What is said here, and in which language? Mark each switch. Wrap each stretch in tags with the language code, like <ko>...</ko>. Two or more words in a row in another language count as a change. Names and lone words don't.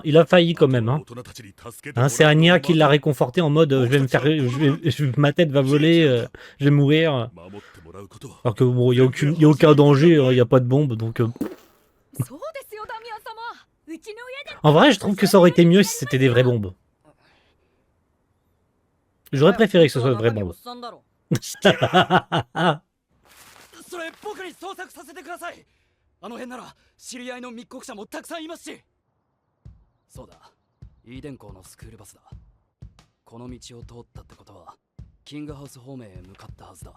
<fr>Il a failli quand même, hein. Hein, c'est Anya qui l'a réconforté en mode je vais me faire, ma tête va voler, je vais mourir. Alors que bon, y a aucun danger, il y a pas de bombe, donc. En vrai, je trouve que ça aurait été mieux si c'était des vraies bombes. J'aurais préféré que ce soit de vraies bombes.</fr> <ja>あの辺なら知り合いの密告者もたくさんいますし。そうだ、イーデン校のスクールバスだ。この道を通ったってことはキングハウス方面へ向かったはずだ。</ja>